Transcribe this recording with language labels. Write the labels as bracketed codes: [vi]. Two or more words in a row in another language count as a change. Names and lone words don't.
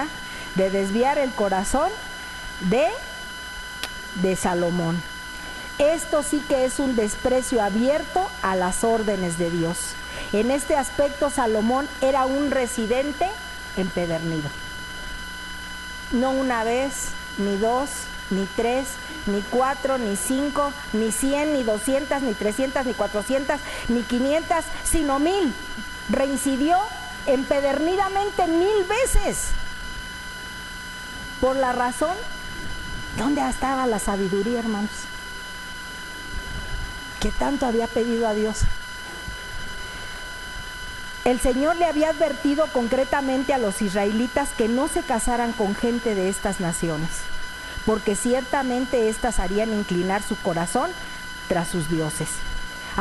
[es] De desviar el corazón de Salomón. Esto sí que es un desprecio abierto a las órdenes de Dios. En este aspecto, Salomón era un residente empedernido. No una vez, ni dos, ni tres, ni 4, ni 5, ni 100, ni 200, ni 300, ni 400, ni 500, sino 1000. Reincidió empedernidamente 1000 veces. Por la razón, ¿dónde estaba la sabiduría, hermanos? Que tanto había pedido a Dios. El Señor le había advertido concretamente a los israelitas que no se casaran con gente de estas naciones, porque ciertamente éstas harían inclinar su corazón tras sus dioses.